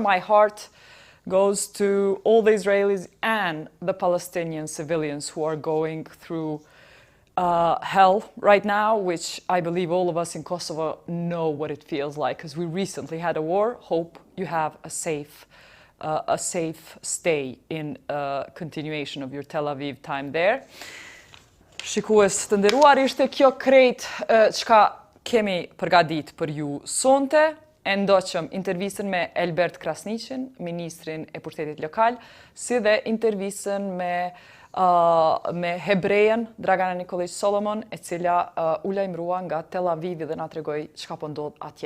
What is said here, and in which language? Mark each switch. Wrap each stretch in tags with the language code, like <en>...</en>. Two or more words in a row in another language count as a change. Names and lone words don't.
<en>My heart goes to all the Israelis and the Palestinian civilians who are going through hell right now, which I believe all of us in Kosovo know what it feels like, because we recently had a war. Hope you have a safe stay in continuation of your Tel Aviv time there.</en> <sq>Shikues të nderuar, ishte kjo krejt çka kemi përgatit për ju sonte. E ndoqëm intervistën me Elbert Krasniqin, ministrin e Pushtetit Lokal, si dhe intervistën me hebrejen Dragana Nikoliq Solomon, e cila u lajmërua nga Tel Avivi dhe na tregoi çka po ndodh atje.</sq>